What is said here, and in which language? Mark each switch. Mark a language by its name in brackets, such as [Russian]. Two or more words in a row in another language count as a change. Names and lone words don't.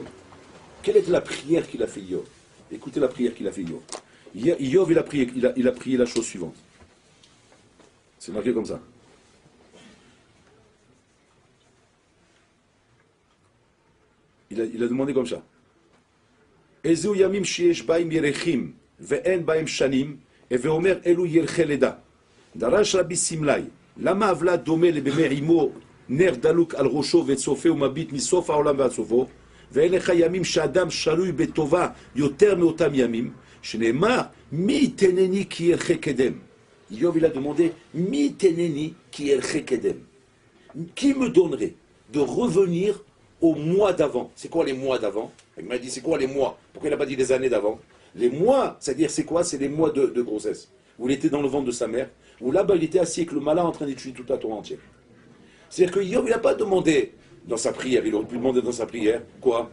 [French] Quelle était la prière qu'il a fait Yov? Écoutez la prière qu'il a fait Yov. Yov, il a prié la chose suivante. C'est marqué comme ça. Il a demandé comme ça. [Hebrew] איזו ימים שיש בהם ירחים ואין בהם שנים ואומר אלו ירחי לידה. דרש רבי שמלאי. למה ולד דומה במעי אמו נר דלוק על ראשו וצופה ומביט מסוף העולם ועד סופו ואין לך ימים שאדם שרוי בטובה יותר מאותם ימים שנאמר מי יתנני כי ירחי קדם. [French] Yov il a demandé [Hebrew] מי יתנני כי ירחי קדם. [French] Qui me donnerait de revenir au mois d'avant? C'est quoi les mois d'avant? Il m'a dit c'est quoi les mois? Pourquoi il n'a pas dit les années d'avant? Les mois, c'est-à-dire c'est quoi? C'est les mois de grossesse. Où il était dans le ventre de sa mère, où là-bas il était assis avec le malin en train d'étudier toute la Torah entière. C'est-à-dire que Yov il n'a pas demandé dans sa prière, il aurait pu demander dans sa prière, quoi?